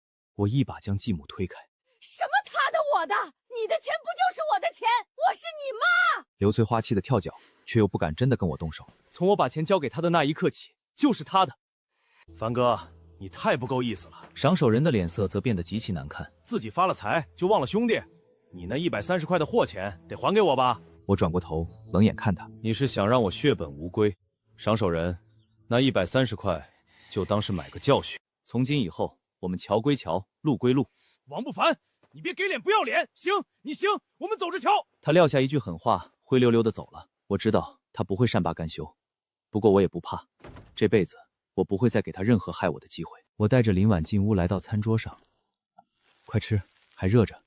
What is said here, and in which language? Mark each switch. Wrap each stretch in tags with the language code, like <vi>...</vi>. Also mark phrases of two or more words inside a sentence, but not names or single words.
<zh>我一把將繼母推開。什麼他的我的？你的錢不就是我的錢？我是你媽！劉翠花氣得跳腳，卻又不敢真的跟我動手。從我把錢交給他的那一刻起，就是他的。凡哥，你太不夠意思了。賞手人的臉色則變得極其難看。自己發了財就忘了兄弟，你那130塊的貨錢得還給我吧。我轉過頭，冷眼看他。你是想讓我血本無歸？賞手人，那130塊就當是買個教訓。從今以後，我們橋歸橋，路歸路。王不凡，你別給臉不要臉！行，你行，我們走着瞧。他撂下一句狠話，灰溜溜的走了。我知道他不會善罷甘休，不過我也不怕，這輩子我不會再給他任何害我的機會。我帶着林婉進屋，來到餐桌上。快吃，還熱着。</zh>